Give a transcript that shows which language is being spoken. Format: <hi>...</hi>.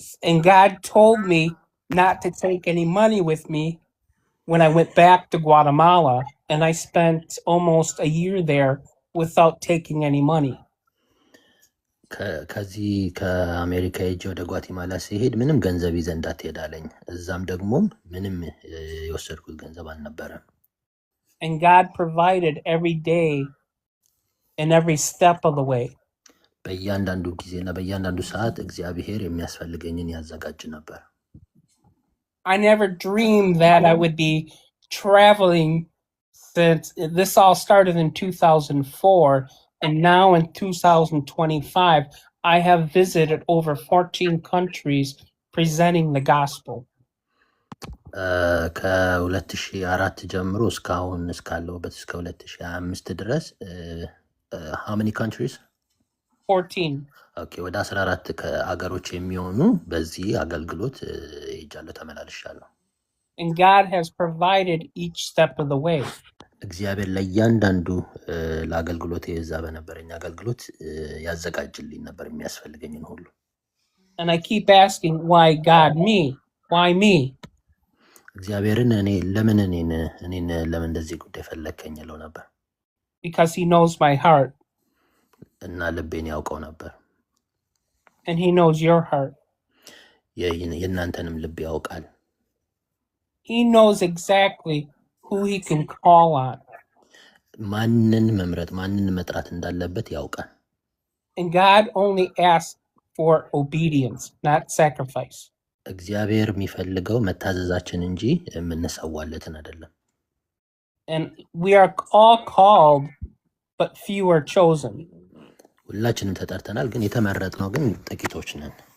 <en>And God told me not to take any money with me when I went back to Guatemala, and I spent almost a year there without taking any money.</en> <am>ከዚህ ከአሜሪካ ሄጄ ወደ ጓቲማላ ሲሄድ ምንም ገንዘብ ይዘህ እንዳትሄድ አለኝ። እዛም ደግሞ ምንም የወሰድኩት ገንዘብ አልነበረም።</am> <en>And God provided every day and every step of the way.</en> <am>በእያንዳንዱ ጊዜና በእያንዳንዱ ሰዓት እግዚአብሔር የሚያስፈልገኝን ያዘጋጅ ነበር።</am> <en>I never dreamed that I would be traveling since this all started in 2004, and now in 2025, I have visited over 14 countries presenting the gospel.</en> <am>ከ2004 ጀምሮ እስካሁን እስካለሁበት እስከ 2025 ድረስ</am> <en>how many countries? 14.</en> <am>ኦኬ ወደ 14 ከአገሮች የሚሆኑ በዚህ አገልግሎት ሄጃለሁ ተመላልሻለሁ።</am> <en>And God has provided each step of the way.</en> <am>እግዚአብሔር ለእያንዳንዱ ለአገልግሎት የዛ በነበረኝ አገልግሎት ያዘጋጅልኝ ነበር የሚያስፈልገኝን ሁሉ።</am> <en>And I keep asking, why God me? Why me?</en> <am>እግዚአብሔርን እኔ ለምን እኔን ለምን እንደዚህ ጉዳይ ፈለከኝ እለው ነበር።</am> <en>Because he knows my heart.</en> <am>እና ልቤን ያውቀው ነበር።</am> <en>And he knows your heart.</en> <am>የእናንተንም ልብ ያውቃል።</am> <en>He knows exactly who he can call on.</en> <am>ማንን መምረጥ ማንን መጥራት እንዳለበት ያውቃል።</am> <en>And God only asks for obedience, not sacrifice.</en> <am>እግዚአብሔር የሚፈልገው መታዘዛችን እንጂ የምንሰዋለትን አይደለም።</am> <en>And we are all called, but few are chosen.</en> <am>ሁላችንም ተጠርተናል፣ ግን የተመረጥነው ግን ጥቂቶች ነን።</am>